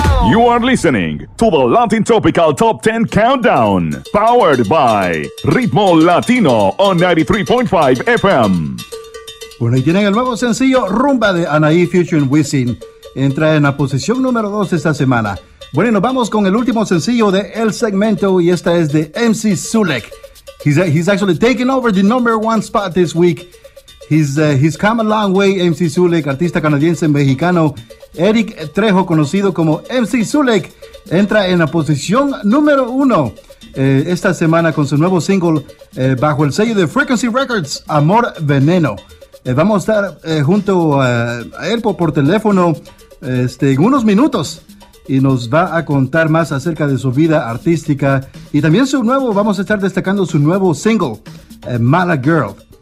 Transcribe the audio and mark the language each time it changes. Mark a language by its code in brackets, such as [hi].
[en] You are listening to the Latin Tropical Top 10 Countdown, powered by Ritmo Latino on 93.5 FM. [es] Bueno, y tienen el nuevo sencillo Rumba de Anahí featuring Wisin. Entra en la posición número 2 esta semana. Bueno, y nos vamos con el último sencillo de el segmento, y esta es de MC Sulek. [en] He's actually taking over the number one spot this week. He's come a long way, MC Sulek, [es] artista canadiense mexicano. Eric Trejo, conocido como MC Sulek, entra en la posición número uno esta semana con su nuevo single bajo el sello de Frequency Records, Amor Veneno. Vamos a estar junto a él por teléfono en unos minutos, y nos va a contar más acerca de su vida artística y también su nuevo, vamos a estar destacando su nuevo single, Mala Girl.